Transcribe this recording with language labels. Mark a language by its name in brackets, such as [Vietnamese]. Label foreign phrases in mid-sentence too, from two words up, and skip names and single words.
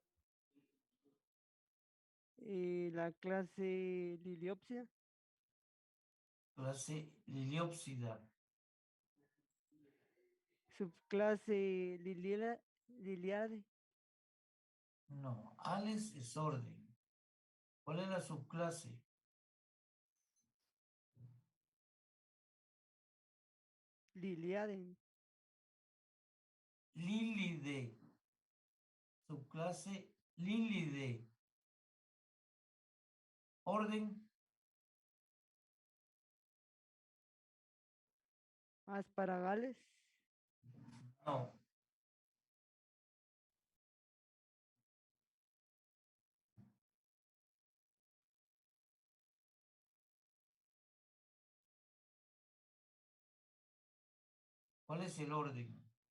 [Spanish] la clase Liliopsida, Clase Liliopsida. subclase Liliade, No, Ales es orden. ¿Cuál es la subclase? Liliade, Lilide. Subclase Lilide. Orden. Asparagales, No. ¿Cuál es el orden?